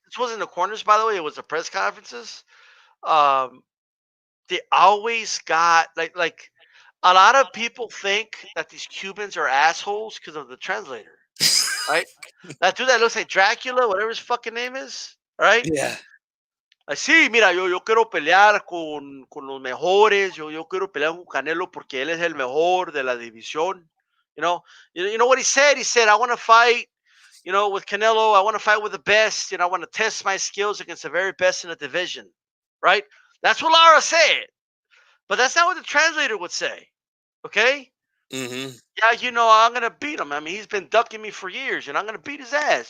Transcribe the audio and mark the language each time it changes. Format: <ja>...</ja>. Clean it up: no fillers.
<en>this wasn't the corners, by the way. It was the press conferences. They always got like a lot of people think that these Cubans are assholes because of the translator, right? That dude that looks like Dracula, whatever his fucking name is, right? Yeah.</en> <es>Sí, mira, yo quiero pelear con los mejores, yo quiero pelear con Canelo porque él es el mejor de la división.</es> <en>You know what he said? He said, I want to fight, with Canelo. I want to fight with the best. I want to test my skills against the very best in the division, right? That's what Lara said. But that's not what the translator would say, okay? Mm-hmm. Yeah, I'm going to beat him. I mean, he's been ducking me for years, and I'm going to beat his ass.</en>